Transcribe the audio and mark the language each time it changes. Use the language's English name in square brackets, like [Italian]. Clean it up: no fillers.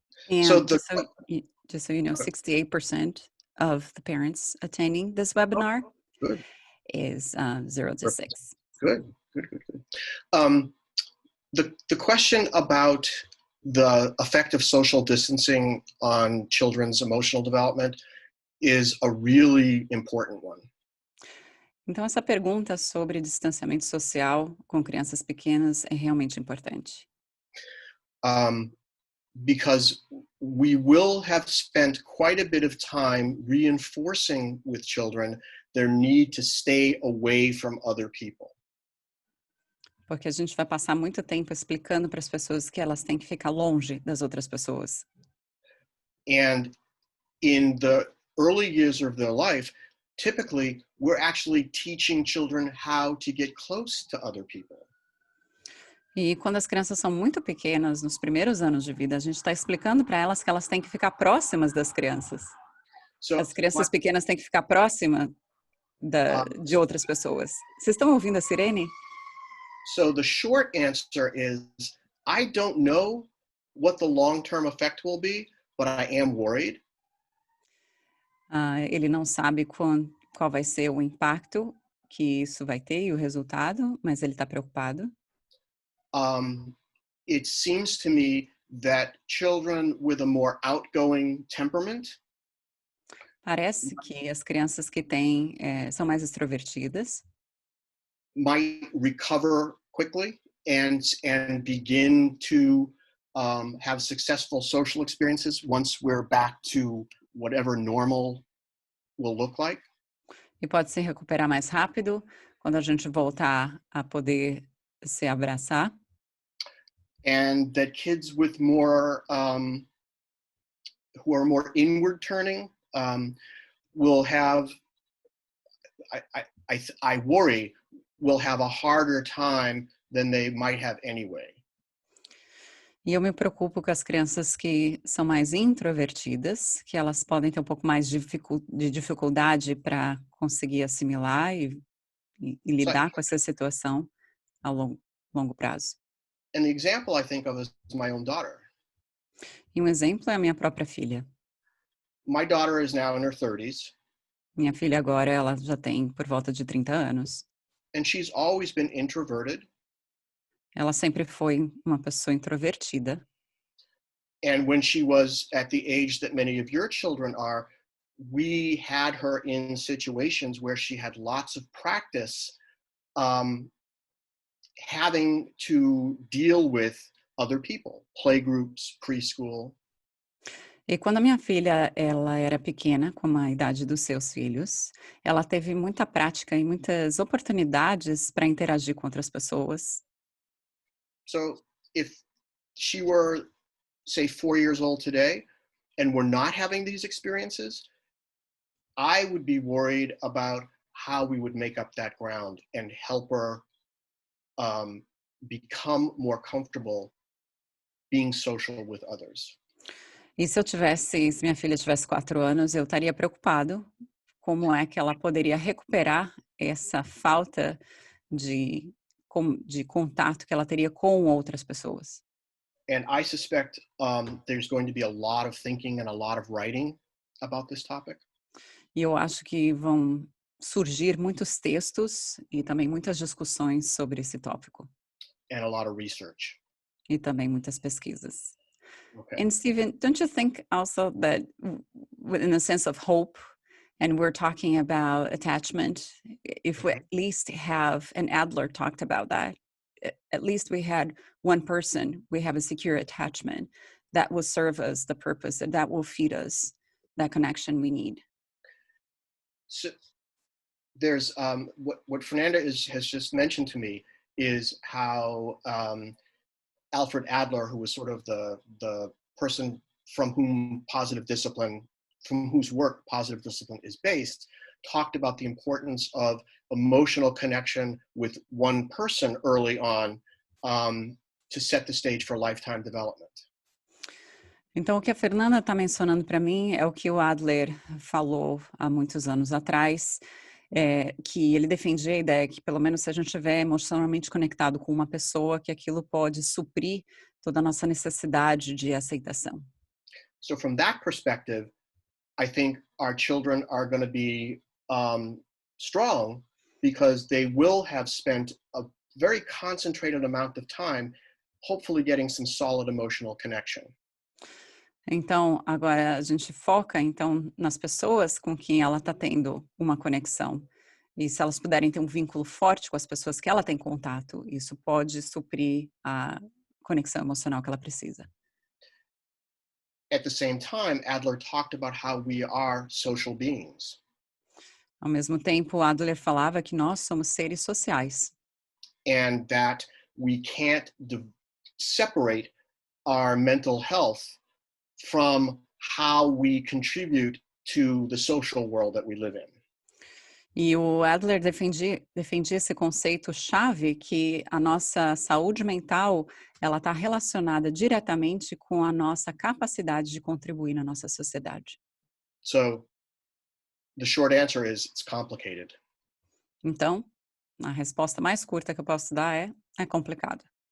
[English] And just so you know, 68% of the parents attending this webinar is 0 to 6. Good. The question about the effect of social distancing on children's emotional development is a really important one. [Portuguese] Então, essa pergunta sobre distanciamento social com crianças pequenas é realmente importante. [English] Because we will have spent quite a bit of time reinforcing with children their need to stay away from other people. [Portuguese] Porque a gente vai passar muito tempo explicando para as pessoas que elas têm que ficar longe das outras pessoas. [English] And in the early years of their life, typically we're actually teaching children how to get close to other people. [Portuguese] E quando as crianças são muito pequenas, nos primeiros anos de vida, a gente está explicando para elas que elas têm que ficar próximas das crianças. [English] So, [Portuguese] As crianças pequenas têm que ficar próximas de outras pessoas. Vocês estão ouvindo a sirene? [English] so the short answer is, I don't know what the long-term effect will be, but I am worried. [Portuguese] Ele não sabe qual vai ser o impacto que isso vai ter e o resultado, mas ele está preocupado. [English] It seems to me that children with a more outgoing temperament [Portuguese] Parece que as crianças que são mais extrovertidas [English] might recover quickly and begin to have successful social experiences once we're back to whatever normal will look like. [Portuguese] e pode se recuperar mais rápido quando a gente voltar a poder se abraçar. [English] And that kids with more, who are more inward turning, will have, I worry, will have a harder time than they might have anyway. [Portuguese] E eu me preocupo com as crianças que são mais introvertidas, que elas podem ter um pouco mais de dificuldade para conseguir assimilar e lidar com essa situação a longo prazo. [English] And the example I think of is my own daughter. [Portuguese] E um exemplo é a minha própria filha. [English] My daughter is now in her 30s. [Portuguese] Minha filha agora, ela já tem por volta de 30 anos. [English] And she's always been introverted. [Portuguese] Ela sempre foi uma pessoa introvertida. [English] And when she was at the age that many of your children are, we had her in situations where she had lots of practice having to deal with other people, playgroups, preschool. [Portuguese] E quando a minha filha ela era pequena, com a idade dos seus filhos, ela teve muita prática e muitas oportunidades para interagir com outras pessoas. [English] So if she were, say, 4 years old today, and we're not having these experiences, I would be worried about how we would make up that ground and help her become more comfortable being social with others. [Portuguese] E se minha filha tivesse 4 anos, eu estaria preocupado como é que ela poderia recuperar essa falta de contato que ela teria com outras pessoas. [English] And I suspect there's going to be a lot of thinking and a lot of writing about this topic. [Portuguese] E eu acho que vão surgir muitos textos e também muitas discussões sobre esse tópico. [English] And a lot of research. [Portuguese] E também muitas pesquisas. [English] Okay. And Stephen, don't you think also that in the sense of hope, and we're talking about attachment, if we at least have, and Adler talked about that, at least we had one person, we have a secure attachment that will serve us the purpose, and that will feed us that connection we need. So there's what Fernanda has just mentioned to me is how Alfred Adler, who was sort of the person from whose work positive discipline is based, talked about the importance of emotional connection with one person early on to set the stage for lifetime development. [Portuguese] Então, o que a Fernanda está mencionando para mim é o que o Adler falou há muitos anos atrás, que ele defendia a ideia que, pelo menos se a gente estiver emocionalmente conectado com uma pessoa, que aquilo pode suprir toda a nossa necessidade de aceitação. [English] So from that perspective, I think our children are going to be strong because they will have spent a very concentrated amount of time, hopefully getting some solid emotional connection. [Portuguese] Então, agora a gente foca então nas pessoas com quem ela está tendo uma conexão. E se elas puderem ter um vínculo forte com as pessoas que ela tem contato, isso pode suprir a conexão emocional que ela precisa. [English] At the same time, Adler talked about how we are social beings. [Portuguese] Ao mesmo tempo, Adler falava que nós somos seres sociais. [English] And that we can't separate our mental health from how we contribute to the social world that we live in. [Portuguese] E o Adler defendia esse conceito chave que a nossa saúde mental, ela está relacionada diretamente com a nossa capacidade de contribuir na nossa sociedade. [English] So the short answer is it's complicated. [Portuguese] Então, a resposta mais curta que eu posso dar é complicado.